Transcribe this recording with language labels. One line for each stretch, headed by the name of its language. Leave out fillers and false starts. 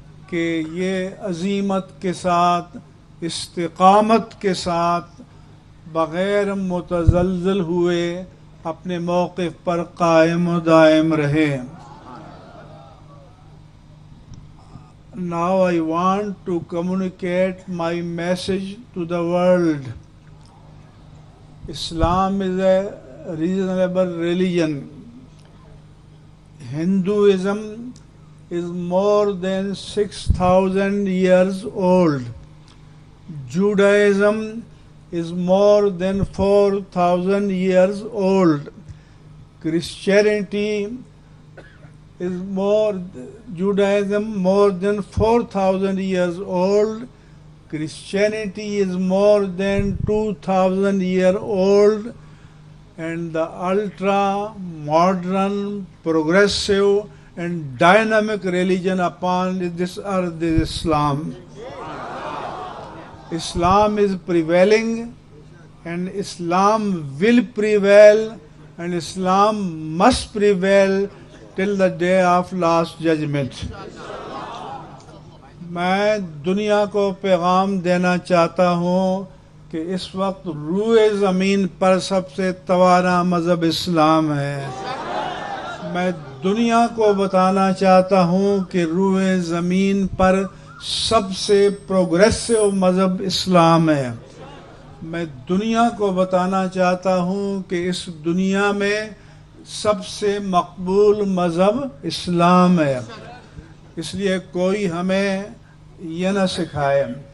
Urdu: کہ یہ عزیمت کے ساتھ، استقامت کے ساتھ، بغیر متزلزل ہوئے اپنے موقف پر قائم و دائم رہے۔
English: Now I want to communicate my message to the world. Islam is a reasonable religion. Hinduism is more than 6,000 years old. Judaism is more than 4,000 years old. Christianity is Judaism more than 4,000 years old. Christianity is more than 2,000 years old. And the ultra modern, progressive and dynamic religion upon this earth is Islam. Islam is prevailing, and Islam will prevail, and Islam must prevail till the day of last judgment.
Urdu: میں دنیا کو پیغام دینا چاہتا ہوں کہ اس وقت روئے زمین پر سب سے توانا مذہب اسلام ہے۔ میں دنیا کو بتانا چاہتا ہوں کہ روئے زمین پر سب سے پروگریسو مذہب اسلام ہے۔ میں دنیا کو بتانا چاہتا ہوں کہ اس دنیا میں سب سے مقبول مذہب اسلام ہے۔ اس لیے کوئی ہمیں یہ نہ سکھائے۔